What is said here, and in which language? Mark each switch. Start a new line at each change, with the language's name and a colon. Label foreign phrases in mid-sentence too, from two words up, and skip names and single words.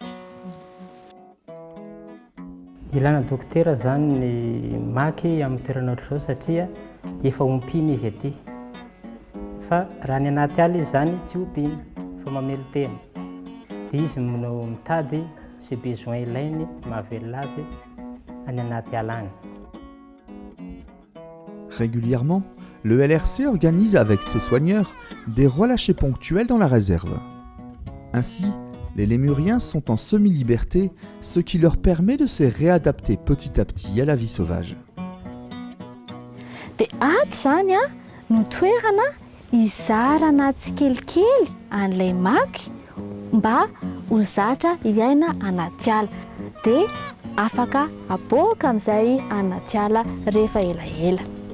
Malagasy: Ilana dokotera zany ny maky amin'ny toerana ohatr'izao satria efa ompina izy aty. Fa raha ny anaty ala izy zany tsy ompiana fa mamelo tena. Dia izy mitady izay besoin ilainy mahavelona azy any anaty ala any.
French: Régulièrement, le LRC organise avec ses soigneurs des relâchers ponctuels dans la réserve. Ainsi, Les lémuriens sont en semi-liberté, ce qui leur permet de se réadapter petit à petit à la vie sauvage.
Malagasy: Dia ato zany a no toerana izarana tsikelikely an'ilay maky mba ho zatra iaina anaty ala dia afaka aboaka amin'izay anaty ala rehefa elaela.